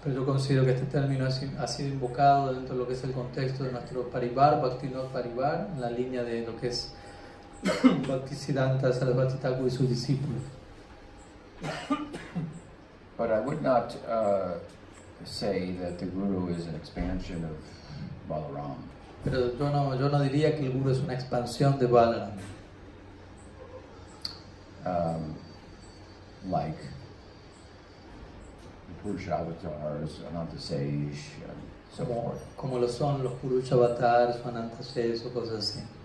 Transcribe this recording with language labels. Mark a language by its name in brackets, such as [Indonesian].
[Spanish] pero yo considero que este término ha sido invocado dentro de lo que es el contexto de nuestro Parivar, Bhaktivinoda Parivar, en la línea de lo que es Bhaktisiddhanta Saraswati Thakur y sus discípulos. [English] But I would not say that the Guru is an expansion of Balaram. [Spanish] Pero yo no diría que el Guru es una expansión de Balaram, [English] Like the Purusha avatars, Ananta Sage, and so forth. [Spanish] como lo son los Purusha Avatars, Anantases o cosas así.